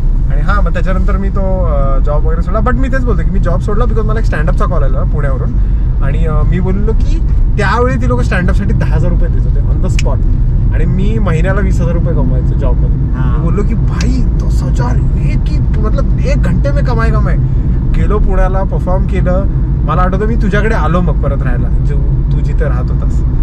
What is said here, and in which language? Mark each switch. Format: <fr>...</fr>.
<mr>आणि हा मग त्याच्यानंतर मी तो जॉब वगैरे सोडला. बट मी तेच बोलतो की मी जॉब सोडला बिकॉज मला एक स्टँडअपचा कॉल आला पुण्यावरून. आणि मी बोललो की त्यावेळी ती लोक स्टँडअपसाठी 10,000 रुपये देत होते ऑन द स्पॉट. आणि मी महिन्याला 20,000 रुपये कमवायचे जॉबमध्ये. मी बोललो की</mr> <hi>भाई 10,000 मतलब 1 घंटे में कमाय.</hi> <mr>गेलो पुण्याला परफॉर्म केलं. मला आठवतं मी तुझ्याकडे आलो मग परत राहायला तू जिथे राहत होतास.</mr>